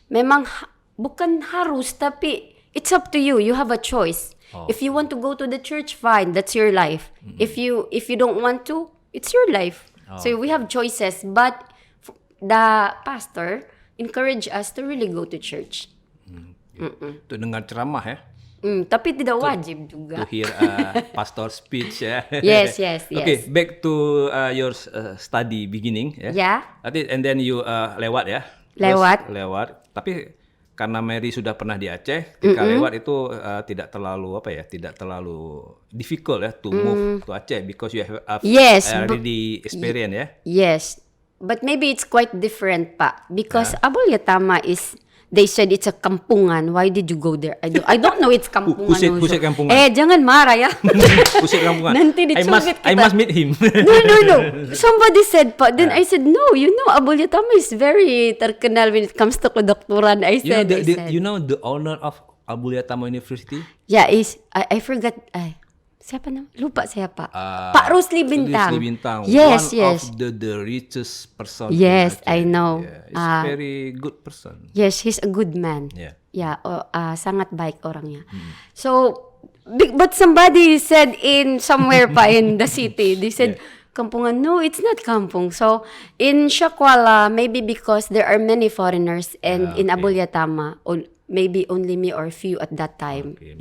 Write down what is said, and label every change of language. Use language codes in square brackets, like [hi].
[en] Memang bukan harus, tapi it's up to you. You have a choice. If you want to go to the church, fine. That's your life. If you don't want to, it's your life. So we have choices. But the pastor encouraged us to really go to church. [id] Untuk dengar ceramah ya. Tapi tidak wajib juga. [en] To hear pastor speech ya. Yes, yes, yes. Okay, back to your study beginning ya. Yeah. And then you lewat ya. [id] Lewat. Terus lewat. Tapi karena Mary sudah pernah di Aceh, ketika lewat itu tidak terlalu difficult ya to move to Aceh because you have [en] Yes, already experience ya. Yes. But maybe it's quite different, Pak. Because Abolyatama is, they said it's a kampungan. Why did you go there? I don't know it's kampungan also. [id] Pusat kampungan. Jangan marah ya. Pusat kampungan. Nanti dicubit kita. [en] I must meet him. No. Somebody said, Pak. Then I said, no, Abolyatama is very terkenal when it comes to kedokteran. I said. You know the owner of Abolyatama University? [id] Yeah, I forgot. Siapa nama? Lupa siapa. Pak Rusli Bintang. Rusli Bintang. [en] Yes, One yes. of the richest person. Yes, in Aceh. I know. Yeah, he's very good person. Yes, he's a good man. Yeah. [id] Yeah, sangat baik orangnya. [en] So, but somebody said in somewhere pa in the city, they said, Kampungan. No, it's not kampung. So, in Shakwala, maybe because there are many foreigners, and in Abolyatama, maybe only me or few at that time. Okay,